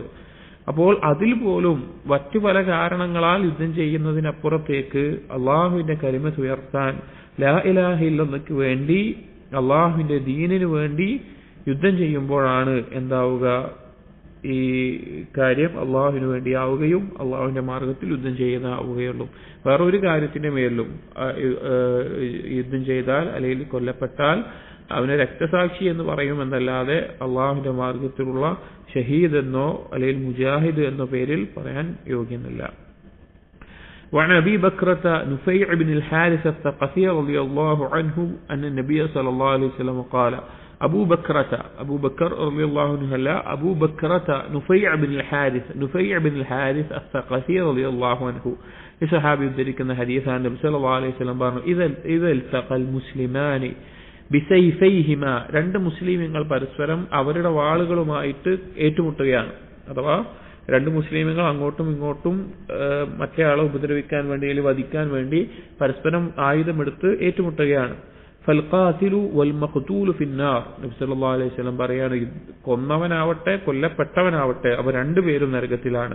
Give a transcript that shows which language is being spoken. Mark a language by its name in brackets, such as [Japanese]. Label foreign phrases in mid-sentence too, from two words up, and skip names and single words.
[Malayalam] അപ്പോൾ അതിൽ പോലും മറ്റു പല കാരണങ്ങളാൽ യുദ്ധം ചെയ്യുന്നതിനപ്പുറത്തേക്ക് അള്ളാഹുവിന്റെ കലിമത്ത് ഉയർത്താൻ, [Arabic] لا إله إلا الله [Malayalam] വേണ്ടി, അള്ളാഹുവിന്റെ ദീനിനു വേണ്ടി യുദ്ധം ചെയ്യുമ്പോഴാണ് എന്താവുക, ഈ കാര്യം അള്ളാഹുവിന് വേണ്ടിയാവുകയും അള്ളാഹുവിന്റെ മാർഗത്തിൽ യുദ്ധം ചെയ്യുന്നതാവുകയുള്ളൂ. വേറൊരു കാര്യത്തിന്റെ മേലും യുദ്ധം ചെയ്താൽ അല്ലെങ്കിൽ കൊല്ലപ്പെട്ടാൽ അവനെ രക്തസാക്ഷി എന്ന് പറയുമെന്നല്ലാതെ അള്ളാഹുവിന്റെ മാർഗത്തിലുള്ള ഷഹീദ് എന്നോ അല്ലെങ്കിൽ മുജാഹിദ് എന്നോ പേരിൽ പറയാൻ യോഗ്യമല്ല. [Arabic] وعن أبي بكرة نفيع بن الحارث الثقفي رضي الله عنه أن النبي صلى الله عليه وسلم قال أبو بكر رضي الله عنه لا أبو بكرة نفيع بن الحارث الثقفي رضي الله عنه الصحابي ذلك أن حديث عن النبي صلى الله عليه وسلم إذا التقى المسلمان بسيفيهما, [Malayalam] രണ്ട് മുസ്ലിമീങ്ങൾ പരസ്പരം അവരുടെ വാളുകളുമായിട്ട് ഏറ്റുമുട്ടുകയാണ്. അഥവാ രണ്ട് മുസ്ലിമീങ്ങൾ അങ്ങോട്ടും ഇങ്ങോട്ടും മറ്റേ ആളെ ഉപദ്രവിക്കാൻ വേണ്ടി അല്ലെങ്കിൽ വധിക്കാൻ വേണ്ടി പരസ്പരം ആയുധമെടുത്ത് ഏറ്റുമുട്ടുകയാണ്. [Arabic] فالقاتل والمقتول في النار, [Malayalam] നബി [Arabic] صلى الله عليه وسلم [Malayalam] പറയാണ്, കൊന്നവനാവട്ടെ കൊല്ലപ്പെട്ടവനാവട്ടെ അവർ രണ്ടുപേരും നരകത്തിലാണ്.